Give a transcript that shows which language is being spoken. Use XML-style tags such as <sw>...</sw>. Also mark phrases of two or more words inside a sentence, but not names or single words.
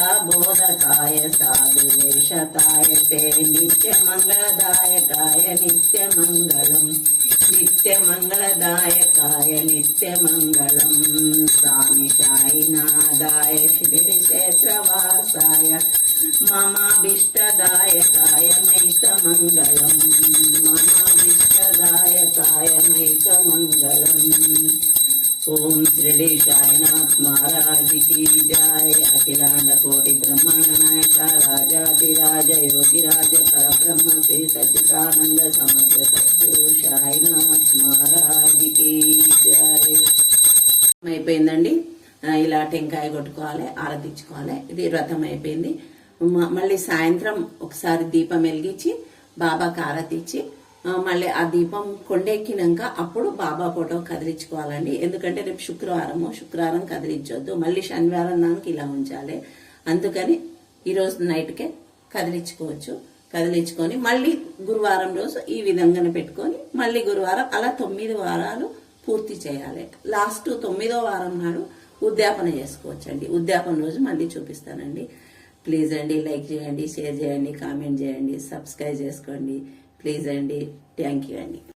<sa>బోధకాయ సాధువేషతాయ తే నిత్యమంగళదాయకాయ నిత్యమంగళం నిత్యమంగళదాయకాయ నిత్యమంగళం స్వామి సాయినాథాయ క్షేత్రవాసాయ మమాభీష్టదాయకాయ మైతమంగళం మమాభీష్టదాయకాయ మైతమంగళం</sa> <hi>ओम श्री साईनाथ महाराज की जय अखिलांड कोटि ब्रह्मांड नायक राजाधिराज योगिराज परब्रह्म श्री सच्चिदानंद समर्थ सद्गुरु साईनाथ महाराज की जय</hi> <te>అయిపోయిందండి ఇలా టెంకాయ కొట్టుకోవాలి ఆరతించుకోవాలి ఇది వ్రతం అయిపోయింది మళ్ళీ సాయంత్రం ఒకసారి దీపం వెలిగించి బాబాకి ఆరతి ఇచ్చి మళ్ళీ ఆ దీపం కొండెక్కినాక అప్పుడు బాబా ఫోటో కదిలించుకోవాలండి ఎందుకంటే రేపు శుక్రవారం కదిలించొద్దు మళ్ళీ శనివారం దానికి ఇలా ఉంచాలి అందుకని ఈరోజు నైట్కే కదిలించుకోవచ్చు కదిలించుకొని మళ్ళీ గురువారం రోజు ఈ విధంగానే పెట్టుకొని మళ్ళీ గురువారం అలా 9 వారాలు పూర్తి చేయాలి లాస్ట్ 9వ వారం నాడు ఉద్యాపన చేసుకోవచ్చండి ఉద్యాపన రోజు మళ్ళీ చూపిస్తానండి ప్లీజ్ అండి లైక్ చేయండి షేర్ చేయండి కామెంట్ చేయండి సబ్స్క్రైబ్ చేసుకోండి ప్లీజ్ అండి</te> <en>thank you</en> <te>అండి</te>